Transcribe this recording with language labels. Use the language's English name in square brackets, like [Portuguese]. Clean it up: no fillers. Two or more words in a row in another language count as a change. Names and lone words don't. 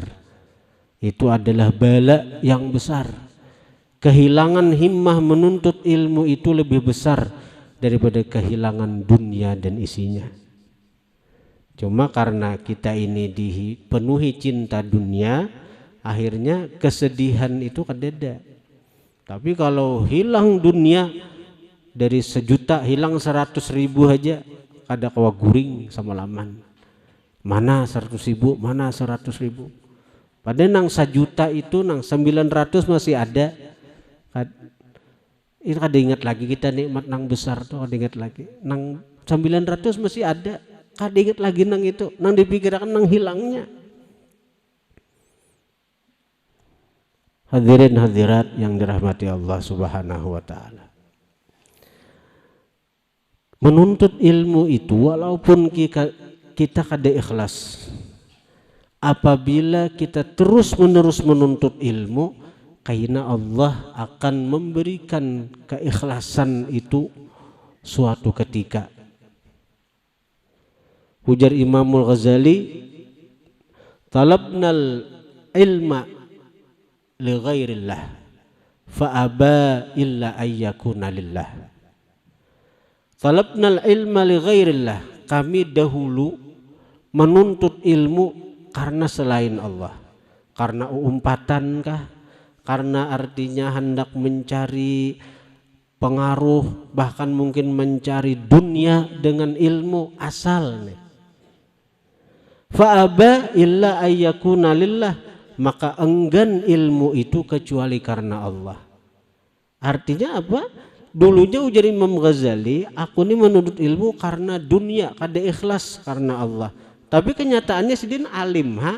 [Indonesian] Itu adalah bala yang besar. Kehilangan himmah menuntut ilmu itu lebih besar daripada kehilangan dunia dan isinya. Cuma karena kita ini dipenuhi cinta dunia, akhirnya kesedihan itu kadeda. [Banjar] Tapi kalau hilang dunia, dari 1 juta hilang 100.000 aja kada kawa guring sama laman. [Indonesian] Mana 100.000, mana 100.000. [Banjar] Padahal nang 1 juta itu nang 900 masih ada. Itu kada ingat lagi kita nikmat nang besar tuh, kada ingat lagi. Nang 900 masih ada, kada ingat lagi nang itu, nang dipikirkan nang hilangnya. [Indonesian] Hadirin hadirat yang dirahmati Allah [Arabic] سبحانه وتعالى. [Indonesian] Menuntut ilmu itu walaupun kita kada ikhlas, apabila kita terus menerus menuntut ilmu, karena Allah akan memberikan keikhlasan itu suatu ketika. [Arabic] Ujar Imamul Ghazali, طلبنا العلم لغير الله فأبى إلا أن يكون لله. طلبنا العلم لغير الله, [Indonesian] kami dahulu menuntut ilmu karena selain Allah. Karena umpatankah? Karena artinya hendak mencari pengaruh, bahkan mungkin mencari dunia dengan ilmu asal nih. [Arabic] فأبى إلا أن يكون لله, [Indonesian] maka enggan ilmu itu kecuali karena Allah. Artinya apa? Dulunya ujar Imam Ghazali, aku ini menuntut ilmu karena dunia, kada ikhlas karena Allah. [Banjar] Tapi kenyataannya sidin alim, ha?